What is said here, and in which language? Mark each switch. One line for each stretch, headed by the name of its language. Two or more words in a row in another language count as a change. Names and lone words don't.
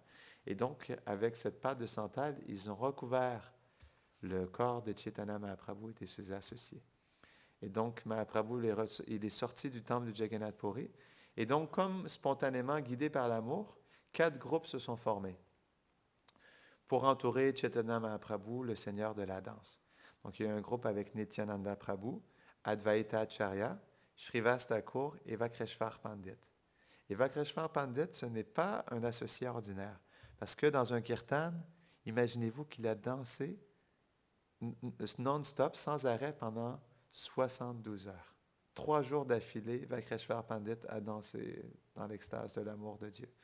French: Et donc, avec cette pâte de santal, ils ont recouvert le corps de Chaitanya Mahaprabhu et de ses associés. Et donc, Mahaprabhu, il est sorti du temple de Jagannath Puri. Et donc, comme spontanément guidé par l'amour, 4 groupes se sont formés pour entourer Chaitanya Mahaprabhu, le Seigneur de la danse. Donc, il y a un groupe avec Nityananda Prabhu, Advaita Acharya, Shrivas Thakur et Vakreshwar Pandit. Et Vakreshwar Pandit, ce n'est pas un associé ordinaire. Parce que dans un kirtan, imaginez-vous qu'il a dansé non-stop, sans arrêt, pendant 72 heures. 3 jours d'affilée, Vakreshwar Pandit a dansé dans l'extase de l'amour de Dieu.